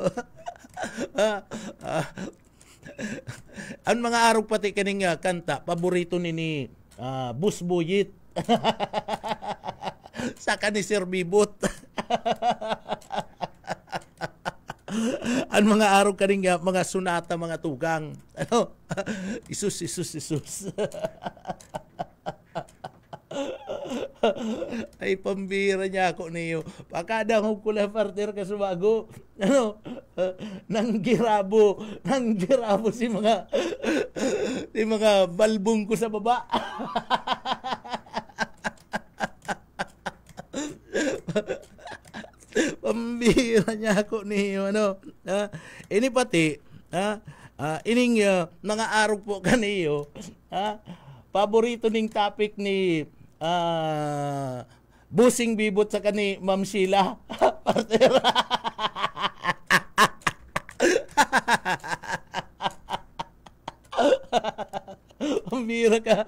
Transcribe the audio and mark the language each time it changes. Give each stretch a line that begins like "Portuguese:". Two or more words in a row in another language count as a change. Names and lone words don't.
Bikol: Ang mga arog pati kaning kanta, paborito ni Busbuyit. Saka ni Sir Bibot. Ang mga arog kaning mga sunata, mga tugang. Ano? Isus. Ay, pambira niya ako niyo. Pakadang ko lang partner ka sumago. Ano? Nang girabo si mga balbong ko sa baba. Pambira niya ako niyo. Ano? Ini pati, ining mga arog po kaniyo. Paborito ning topic ni Busing Bibot sa kani Ma'am Sheila. Partner. Pambira ka.